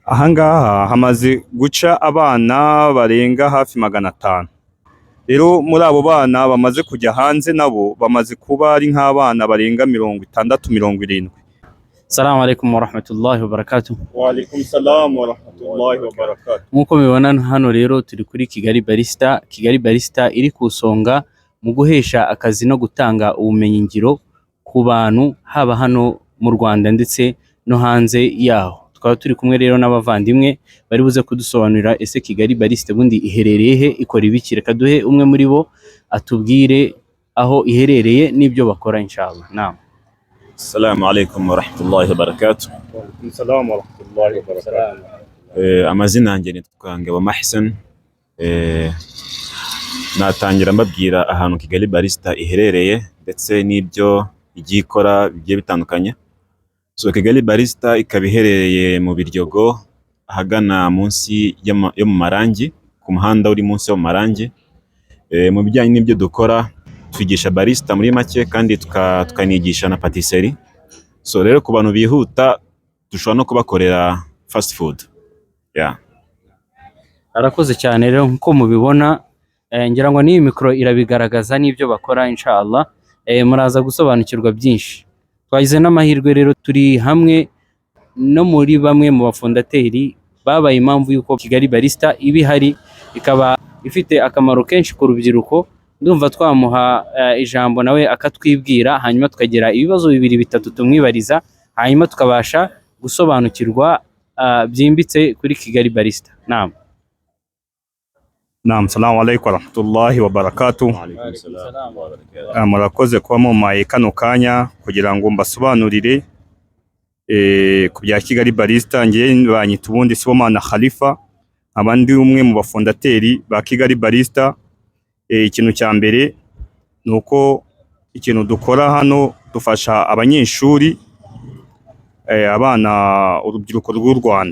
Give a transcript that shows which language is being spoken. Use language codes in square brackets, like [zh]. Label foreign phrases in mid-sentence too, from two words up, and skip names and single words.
[rw] Ahangaha hamaze guca abana barenga hafi 500. Rero muri abo bana bamaze kujya hanze nabo bamaze kuba ari nk'abana barenga 60-70. [ar] السلام عليكم ورحمة الله وبركاته. وعليكم السلام ورحمة الله وبركاته. [rw] Nkuko mubibona hano rero turi kuri Kigali Barista. Kigali Barista iri kusonga mu guhesha akazi no gutanga ubumenyi ngiro ku bantu haba hano mu Rwanda ndetse no hanze yaho. Twaba turi kumwe rero n'abavandimwe bari buze kudusobanurira ese Kigali Barista bundi iherereye he, ikora ibiki. Reka duhe umwe muri bo atubwire aho iherereye n'ibyo bakora inshallah. Naam. [ar] السلام عليكم ورحمة الله وبركاته. وعليكم السلام ورحمة الله وبركاته. [rw] Amazina yanjye nitwa Ngabo Mahsen. Natangira mbabwira ahantu Kigali Barista iherereye ndetse n'ibyo igikora bigiye bitandukanye. So Kigali Barista ikaba iherereye mu Biryogo ahagana munsi yo mu Marangi, ku muhanda uri munsi yo mu Marangi. Mu bijyanye n'ibyo dukora twigisha barista muri make kandi tukanigisha na patisserie. So rero ku bantu bihuta dushobora no kubakorera [en] fast food. [rw] Arakoze cyane rero nko mubibona, ngira ngo n'iyi mikro irabigaragaza n'ibyo bakora inshallah. Muraza gusobanukirwa byinshi. Twagize n'amahirwe rero turi hamwe no muri bamwe mu bafondateri babaye impamvu yuko Kigali Barista ibihari, ikaba ifite akamaro kenshi ku rubyiruko. Ndumva twamuha ijambo nawe akatwibwira, hanyuma tukagira ibibazo 2-3 tumwibariza, hanyuma tukabasha gusobanukirwa byimbitse kuri Kigali Barista. Naam. [ar] نعم، السلام عليكم ورحمة الله وبركاته. [rw] Murakoze kuba mumpaye kano kanya kugira ngo mbasobanurire ku bya Kigali Barista. Ngiye banyita ubundi Sibomana Khalifa, abandi umwe mu bafondateri ba Kigali Barista. Ikintu cya mbere nuko ikintu dukora hano dufasha abanyeshuri, abana, urubyiruko rw'u Rwanda.